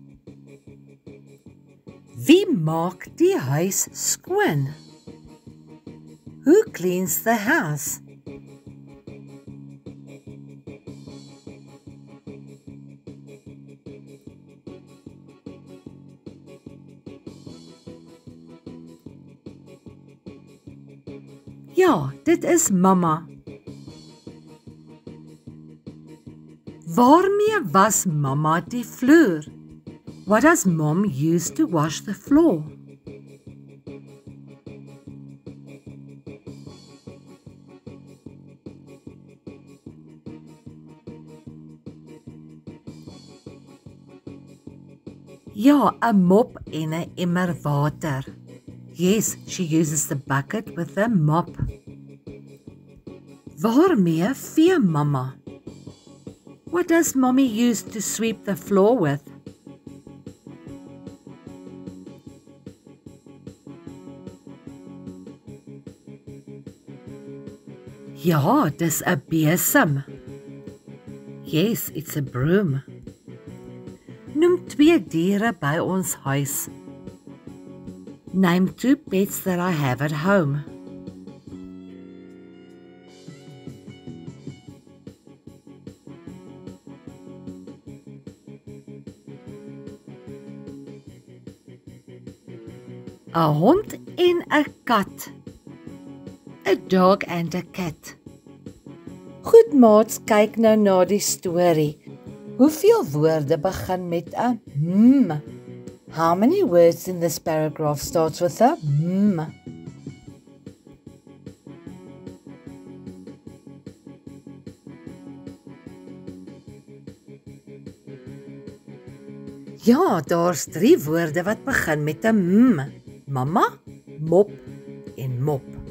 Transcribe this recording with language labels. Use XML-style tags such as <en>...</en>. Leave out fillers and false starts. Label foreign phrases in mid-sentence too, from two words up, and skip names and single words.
<af>Wie maak die huis skoon?</af> <en>Who cleans the house?</en> <af>Ja, dit is mamma. Waarmee was mamma die vloer?</af> <en>What does mom use to wash the floor?</en> <af>Ja, 'n mop en 'n emmer water.</af> <en>Yes, she uses the bucket with the mop.</en> <af>Waarmee vee mamma?</af> <en>What does mommy use to sweep the floor with?</en> <af>Ja, dis 'n besem.</af> <en>Yes, it's a broom.</en> <af>Noem 2 diere by ons huis.</af> <en>Name 2 pets that I have at home.</en> <af>A hond en 'n kat.</af> <en>A dog and a cat.</en> <af>Goed maats, kyk nou na die storie. Hoeveel woorde begin met 'n</af> <en>How many words in this paragraph starts with a m?</en> <af>Ja, daar's 3 woorde wat begin met 'n m. Mamma, mop en mop.</af>